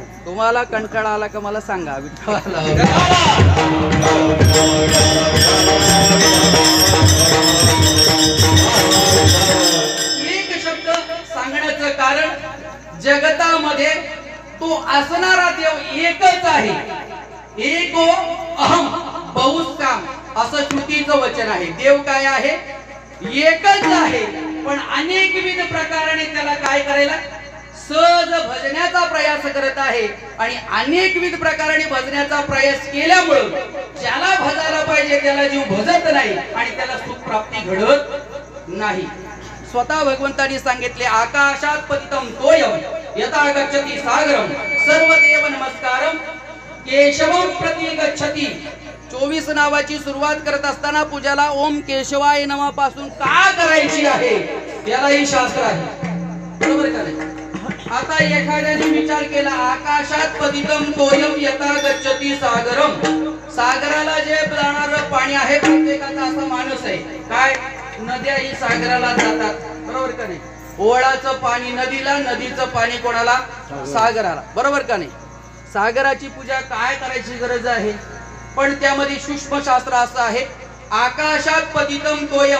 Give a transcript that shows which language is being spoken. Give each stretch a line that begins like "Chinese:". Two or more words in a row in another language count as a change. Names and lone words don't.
Marathi: तुम्हाला कंटाळा आला का मला सांगा. एक शब्द सांगण्याचं कारण जगतामध्ये तो असणारा देव एकच आहे.
Sanskrit: एको अहम बहुस्काम
Marathi: असं श्रुतीचं वचन आहे. देव काय आहे? एकच आहे, पण अनेकविध प्रकाराने त्याला काय करायला सहज भजण्याचा प्रयास करत आहे. आणि अनेकविध प्रकाराने भजण्याचा प्रयास केल्यामुळे ज्याला भजायला पाहिजे त्याला जीव भजत नाही आणि त्याला सुख प्राप्ती घडत नाही. स्वतः भगवंतांनी सांगितले,
Sanskrit: आकाशात पतितम तोयम यथा गच्छति सागरम सर्वदेव नमस्कारम केशवम प्रति गच्छति.
Marathi: 24 नावाची सुरुवात करत असताना पूजाला
Sanskrit: ओम केशवाय नमः
Marathi: पासून का करायची आहे यालाही शास्त्र आहे, बरोबर का नाही. आता एखाद्याने विचार केला,
Sanskrit: आकाशात पतितम तोयम यथा गच्छति सागरम.
Marathi: सागराला जे जाणारं पाणी आहे प्रत्येकाचा असा माणूस आहे काय, नद्या ही सागराला जातात, बरोबर का नाही. ओळाचं पाणी नदीला, नदीचं पाणी कोणाला? सागराला, बरोबर का नाही. सागराची पूजा काय करायची गरज आहे, पण त्यामध्ये सूक्ष्म शास्त्र असं आहे,
Sanskrit: आकाशात पतितम तोयम.